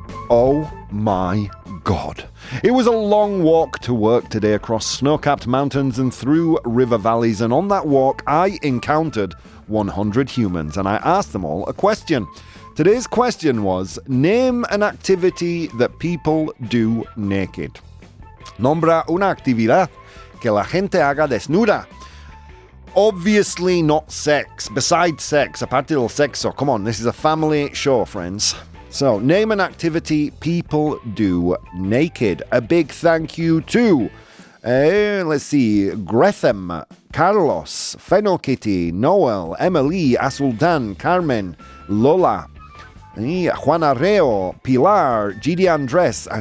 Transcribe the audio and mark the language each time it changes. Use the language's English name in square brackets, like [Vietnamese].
[English] Oh my God. It was a long walk to work today across snow-capped mountains and through river valleys, and on that walk I encountered 100 humans, and I asked them all a question. Today's question was, name an activity that people do naked. [Spanish] Nombra una actividad que la gente haga desnuda. [English] Obviously not sex. Besides sex, [Spanish] aparte del sexo. [English] Come on, this is a family show, friends. So, name an activity people do naked. A big thank you to, let's see, Grethem, Carlos, Fennel Kitty, Noel, Emily, Asultan, Carmen, Lola, Juana Reo, Pilar, GD Andres.